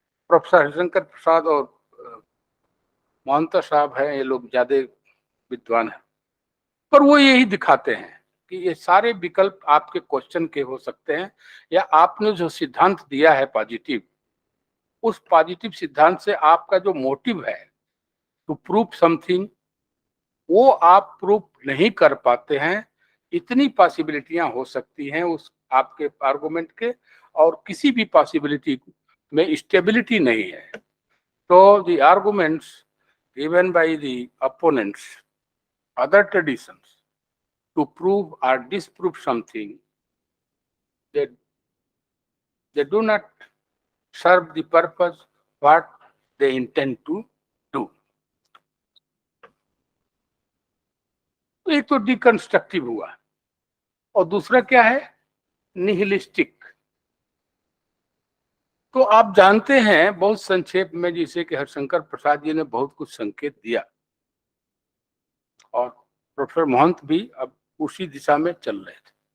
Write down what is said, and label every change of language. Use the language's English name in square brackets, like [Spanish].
[Hindi] Professor Harishankar प्रसाद और मोहंता साहब हैं, ये लोग ज्यादा विद्वान हैं, पर वो यही दिखाते हैं कि ये सारे विकल्प आपके क्वेश्चन के हो सकते हैं, या आपने जो सिद्धांत दिया है पॉजिटिव, उस पॉजिटिव सिद्धांत से आपका जो मोटिव है [English] to prove something, [Hindi] वो आप प्रूव नहीं कर पाते हैं। इतनी पॉसिबिलिटियां हो सकती हैं उस आपके आर्गुमेंट के, और किसी भी पॉसिबिलिटी में स्टेबिलिटी नहीं है। [English] तो the arguments given by the opponents, other traditions, to prove or disprove something, they do not serve the purpose what they intend to do. [Hindi] तो एक तो डिकंस्ट्रक्टिव हुआ, और दूसरा क्या है, निहिलिस्टिक। तो आप जानते हैं बहुत संक्षेप में, जिसे कि हरिशंकर प्रसाद जी ने बहुत कुछ संकेत दिया, और प्रोफेसर महंत भी अब उसी दिशा में चल रहे थे,